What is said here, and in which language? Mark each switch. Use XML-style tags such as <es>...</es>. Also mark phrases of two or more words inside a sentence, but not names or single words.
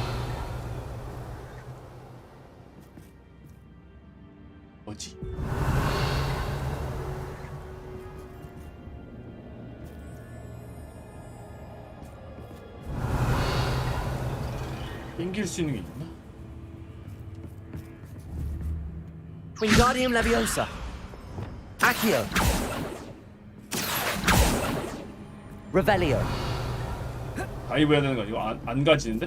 <ko>뭐지? 땡길 수 있는 게 있나?</ko> <la>Wingardium Leviosa. Accio. Revelio.</la> <ko>다이브 해야 되는 거 아니고 안 가지는데?</ko>